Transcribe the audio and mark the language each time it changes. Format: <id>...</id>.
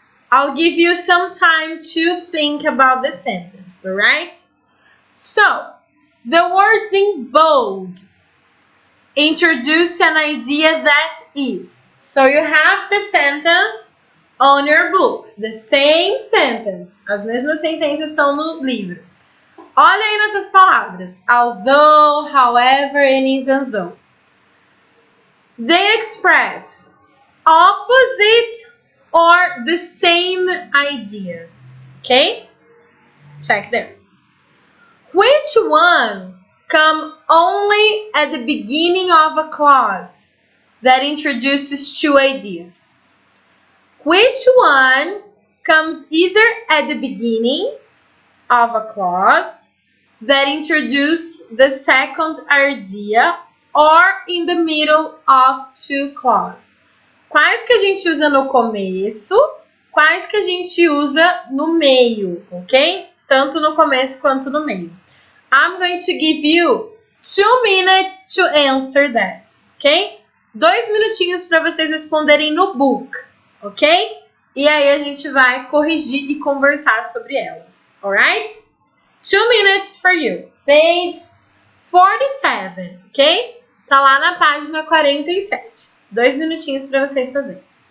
<en>I'll give you some time to think about the sentence, alright? So, the words in bold introduce an idea that is. So you have the sentence on your books. The same sentence.</en> <pt>As mesmas sentenças estão no livro. Olha aí nessas palavras.</pt> <en>Although, however, and even though. They express opposite or the same idea. Okay? Check there. Which ones come only at the beginning of a clause that introduces two ideas? Which one comes either at the beginning of a clause that introduces the second idea or in the middle of two clauses?</en> <pt>Quais que a gente usa no começo, quais que a gente usa no meio, ok? Tanto no começo quanto no meio.</pt> <en>I'm going to give you 2 minutes to answer that, ok?</en> <pt>2 minutinhos para vocês responderem no book, ok? E aí a gente vai corrigir e conversar sobre elas, alright?</pt> <en>2 minutes for you. Page 47, ok?</en> <pt>Tá lá na página 47. 2 minutinhos para vocês fazerem.</pt>